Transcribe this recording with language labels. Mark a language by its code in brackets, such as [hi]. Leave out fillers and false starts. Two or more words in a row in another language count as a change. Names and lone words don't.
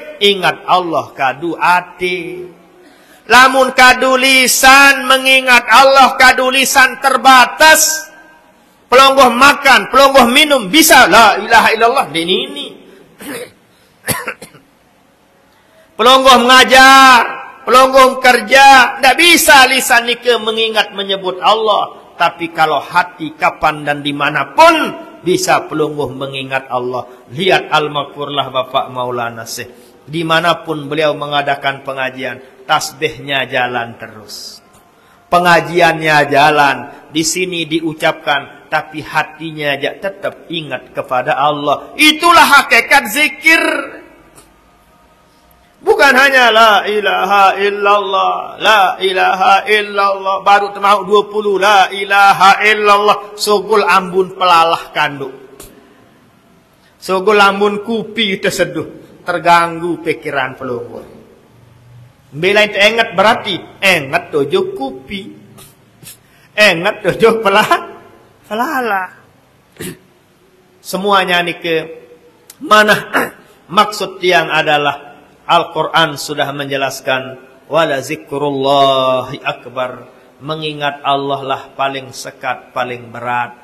[sas] Ingat Allah kadu ati. Lamun kadu lisan mengingat Allah kadu lisan terbatas. [id] Pelungguh makan, pelungguh minum bisa [ar] la ilaha illallah [id] ini. Pelungguh mengajar, pelungguh kerja, tidak bisa lisan nika mengingat menyebut Allah. Tapi kalau hati kapan dan dimanapun bisa pelungguh mengingat Allah. Lihat al-maghfurlah Bapak Maulana Syekh. Dimanapun beliau mengadakan pengajian, tasbihnya jalan terus. Pengajiannya jalan, di sini diucapkan, tapi hatinya tetap ingat kepada Allah. Itulah hakikat zikir. Bukan hanya [ar] la ilaha illallah, la ilaha illallah, [id] baru termau 20 [ar] la ilaha illallah, [sas] sogul ambun pelalah kanduk. Sogul ambun kupi terseduh. [id] Terganggu pikiran pelungguh. Bila itu ingat berarti ingat tujuh kupi. Ingat tujuh pelala. Semuanya ini ke mana maksud yang adalah Al-Quran sudah menjelaskan [ar] wala zikrullahi akbar. [id] Mengingat Allah lah paling sekat, paling berat.